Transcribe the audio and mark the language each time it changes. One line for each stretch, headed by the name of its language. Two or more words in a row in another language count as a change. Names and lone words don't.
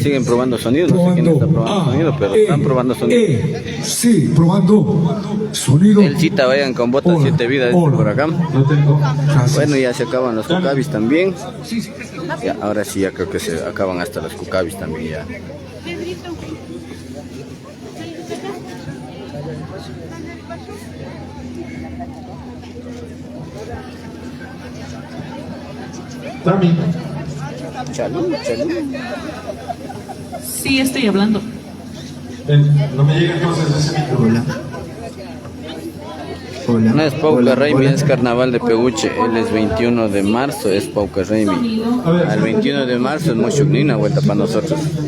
Spanish: Siguen probando sonido. No sé quién está probando sonido, pero están probando sonido. Sí, probando sonido. El cita, vayan con botas Hola, 7 vidas hola. por acá. No tengo. Gracias. Bueno, ya se acaban los cucabis también. Ya, ahora sí, ya creo que se acaban hasta los cucabis también ya. Tami. Chalú, chalú. Sí, estoy hablando. No me llega entonces ese micro. Hola. Hola. No es Pauca Hola, Raimi, hola. es Carnaval de Peguche. Él es 21 de marzo, es Pauca Raimi. Al 21 de marzo es Moshugni, una vuelta para nosotros.